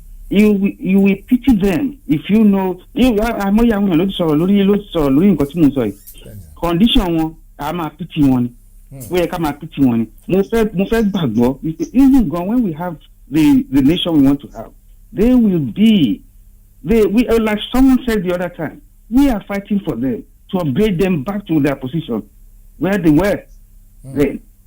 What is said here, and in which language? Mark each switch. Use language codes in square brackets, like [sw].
[en] You will pity them if you know. [yo] Àmọ́ ìyá àwọn èèyàn ló ti sọ̀rọ̀ lórí nǹkan tí mo sọ yìí. Condition wọn a máa pity wọn ni. Ó yẹ ká máa pity wọn ni. Mo fẹ́ gbàgbọ́ wípé [en] even gan when we have the nation we want to have, they will be like someone said the other time, we are fighting for them to upgrade them back to their position where they were then.